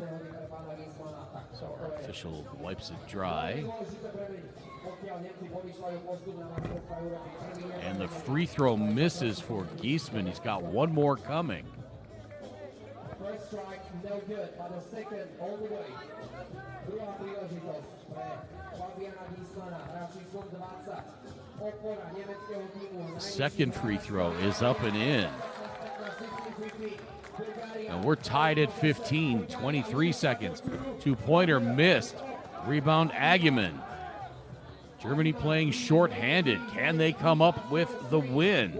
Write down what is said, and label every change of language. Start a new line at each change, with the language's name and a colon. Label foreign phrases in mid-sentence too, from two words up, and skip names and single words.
English: So our official wipes it dry. And the free throw misses for Giesman. He's got one more coming. First strike, no good, but the second all the way.
Slovak: Druhá príležitosť pre Fabiana Giesmana, hráči z 20. Opora nemeckého týmu.
English: Second free throw is up and in. And we're tied at 15, 23 seconds. Two-pointer missed. Rebound Aguiman. Germany playing short-handed. Can they come up with the win?